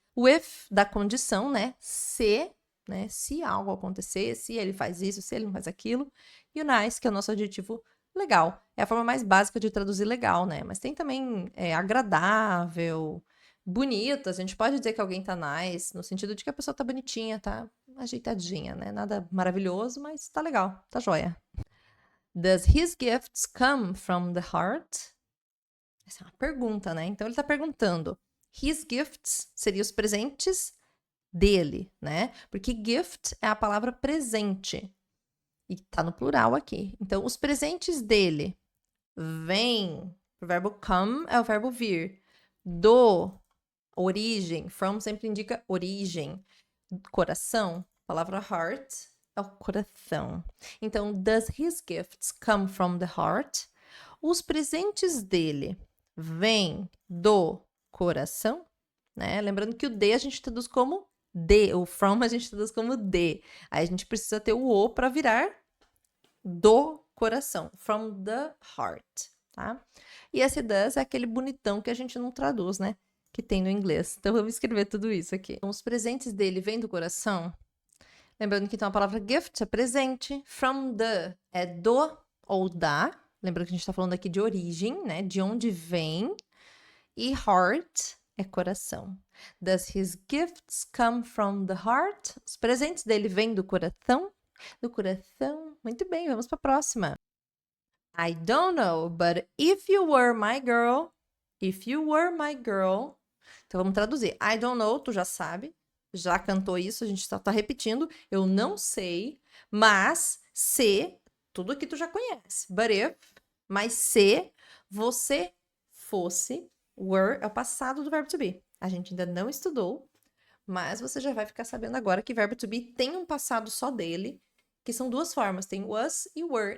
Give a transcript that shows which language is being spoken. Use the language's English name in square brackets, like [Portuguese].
[Portuguese] O if da condição, né? Se algo acontecer, se ele faz isso, se ele não faz aquilo. E o nice, que é o nosso adjetivo legal. É a forma mais básica de traduzir legal, né? Mas tem também agradável, bonito. A gente pode dizer que alguém tá nice, no sentido de que a pessoa tá bonitinha, tá ajeitadinha, né? Nada maravilhoso, mas tá legal, tá joia. [English] Does his gifts come from the heart? [Portuguese] Essa é uma pergunta, né? Então ele tá perguntando. [English] His gifts [Portuguese] seria os presentes dele, né? Porque gift é a palavra presente. E tá no plural aqui. Então, os presentes dele vêm. O verbo come é o verbo vir. Do, origem. From sempre indica origem. Coração, a palavra heart é o coração. [English] Então, does his gifts come from the heart? [Portuguese] Os presentes dele vêm do coração? né? Lembrando que o de a gente traduz como de, o from a gente traduz como de. Aí a gente precisa ter o o para virar do coração, [English] from the heart, [Portuguese] tá? E esse does é aquele bonitão que a gente não traduz, né? Que tem no inglês. Então vamos escrever tudo isso aqui. Então, os presentes dele vêm do coração. Lembrando que então a palavra gift é presente, [English] from the [Portuguese] é do ou da. Lembrando que a gente está falando aqui de origem, né? De onde vem. E heart é coração. [English] Does his gifts come from the heart? [Portuguese] Os presentes dele vêm do coração? Do coração. Muito bem, vamos para a próxima. [English] I don't know, but if you were my girl, if you were my girl. [Portuguese] Então vamos traduzir. I don't know, tu já sabe, já cantou isso, a gente só tá repetindo. Eu não sei, mas se, tudo que tu já conhece. [English] But if, [Portuguese] mas se você fosse, were é o passado do verbo to be. A gente ainda não estudou, mas você já vai ficar sabendo agora que verbo to be tem um passado só dele, que são duas formas, tem was e were.